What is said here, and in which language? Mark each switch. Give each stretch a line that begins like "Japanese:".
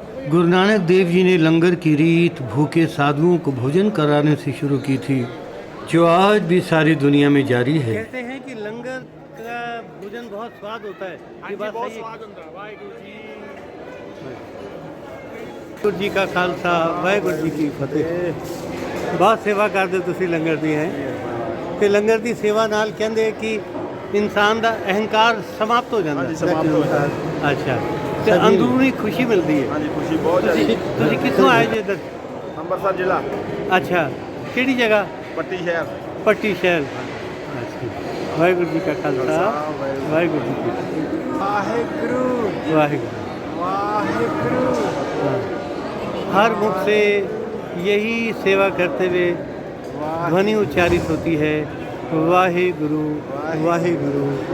Hindi: गुरु नानक देव जी ने लंगर की रीत भूखे साधुओं को भोजन कराने से शुरू की थी, जो आज भी सारी दुनिया में जारी है। कहते हैं कि लंगर का भोजन बहुत स्वाद होता है। ये बात सही है। वाहिगुरु जी का खालसा, वाहिगुरु जी की फतेह। बहुत सेवा करते
Punjabi: ਤੁਸੀਂ ਲੰਗਰ ਦੀ ਹੈ ਤੇ ਲੰਗਰ ਦੀ ਸੇਵਾ ਨਾਲ ਕਹਿੰਦੇ ਕਿ ਇਨਸਾਨ ਦਾ ਅਹੰਕਾਰ ਸਮਾਪਤ ਹੋ ਜਾਂਦਾ ਹੈ। ਸਮਾਪਤ ਹੋ ਜਾਂਦਾ। ਅੱਛਾ, ਤੇ ਅੰਦਰੂਨੀ ਖੁਸ਼ੀ ਮਿਲਦੀ ਹੈ। ਹਾਂਜੀ, ਖੁਸ਼ੀ ਬਹੁਤ ਜ਼ਿਆਦਾ। ਤੁਸੀਂ ਕਿੱਥੋਂ ਆਏ ਜੀ ਇੱਧਰ? ਅੰਮ੍ਰਿਤਸਰ ਜ਼ਿਲ੍ਹਾ। ਅੱਛਾ, ਕਿਹੜੀ ਜਗ੍ਹਾ? ਪੱਟੀ ਸ਼ਹਿਰ। ਪੱਟੀ ਸ਼ਹਿਰ। ਵਾਹਿਗੁਰੂ ਜੀ ਕਾ ਖਾਲਸਾ, ਵਾਹਿਗੁਰੂ ਜੀ ਕੀ ਫਤਿਹ। ਵਾਹਿਗੁਰੂ ਵਾਹਿਗੁਰੂ वाहिगुरु।
Hindi: हर मुख से यही सेवा करते हुए ध्वनि उच्चारित होती है, वाहिगुरु वाहिगुरु।